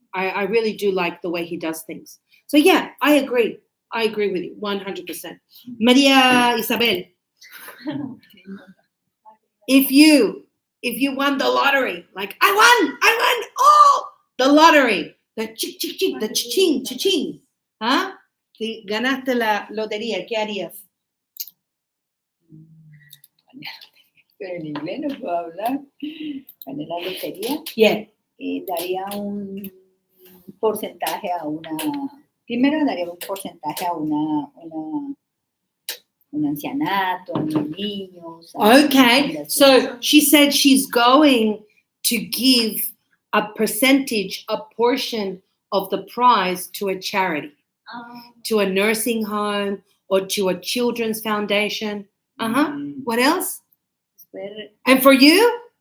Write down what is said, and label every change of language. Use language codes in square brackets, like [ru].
[en] I really do like the way he does things. So yeah, I agree. I agree with you 100%. Maria Isabel, if you won the lottery, like I won, the lottery, the chic, chic, chic, the chiching, chiching, ¿ah? [es] Si ganaste la lotería, ¿qué harías? Pero en inglés no puedo hablar. Gané la lotería. [en] Yeah. [es] Daría un porcentaje a una. Primero daría un porcentaje a un ancianato, a unos niños. [en] Okay, so she said she's going to give a percentage, a portion of the prize to a charity, to a nursing home or to a children's foundation. What else? And for you?